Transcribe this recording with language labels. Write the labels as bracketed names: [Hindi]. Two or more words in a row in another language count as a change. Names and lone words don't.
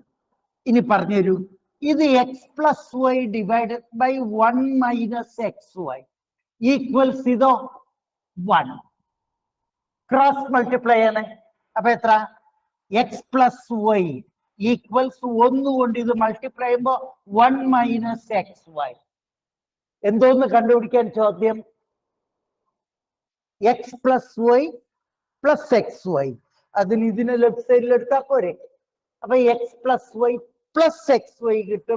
[Malayalam] ഇനി പറഞ്ഞുതരൂ, ഇത് [English] x plus y divided by 1 minus xy equals [Malayalam] ഇതോ 1. [English] cross multiply [Malayalam] ആണ്. അപ്പൊ എത്ര? [English] x plus y equals 1 [Malayalam] കൊണ്ട് ഇത് മൾട്ടിപ്ലൈ ചെയ്യുമ്പോ [English] 1 minus xy. [Malayalam] എന്തോന്ന് കണ്ടുപിടിക്കാൻ ചോദ്യം? [English] x plus y plus xy. [Malayalam] അതിന് ഇതിനെ [English] left side-il [Malayalam] എടുത്താൽ പോരെ. അപ്പൊ [English] x plus y plus xy [Malayalam] കിട്ടും.